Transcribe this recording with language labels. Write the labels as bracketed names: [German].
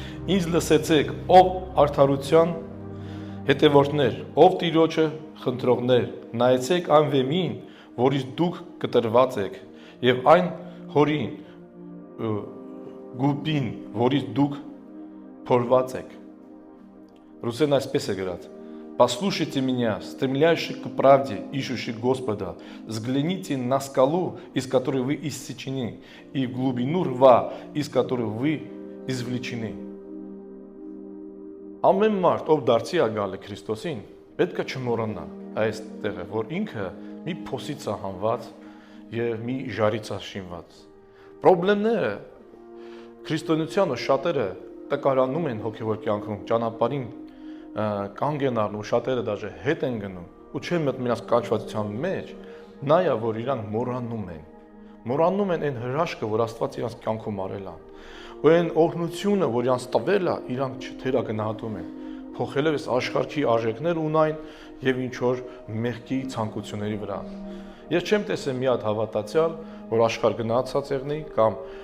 [Armenian] Ինձ լսեցեք, ով արդարության հետևորդներ, ով Տիրոջը խնդրողներ, նայեցեք այն վեմին, որից դուք կտրված եք, եւ այն հորին գուբին, որից դուք փորված եք։ Ռուսերեն այսպես է գրած. [Russian] Послушайте меня, стремляющих к правде, ищущих Господа, взгляните на скалу, из которой вы иссечены, и в глубину рва, из которой вы извлечены. [Armenian] Ամեն մարդ, ով դարձի է գալի Քրիստոսին, պետք է չմոռանա այս տեղը, որ ինքը մի փոսից է հանված եւ մի ժարից է շինված։ Պրոբլեմները քրիստոնեությանը շատերը տկարանում են հոգեվոր կյանքում, ճանապարհին կանգ են առնում, շատերը դաժե հետ են գնում ու չեն մտնում իրաց կանչվածության մեջ, նայա որ իրանք մոռանում են այն հրաշքը, որ Աստված իրանց կյանքում արել է։ Ու այն օրհնությունը, որ իրանց տվել է, իրանք չթերագնահատում են, փոխելով այս աշխարհի արժեքներ ունայն եւ ինչ որ մեղքի ցանկությունների վրա։ Ես չեմ տեսել մի հատ հավատացյալ, որ աշխարհ գնացած եղնի կամ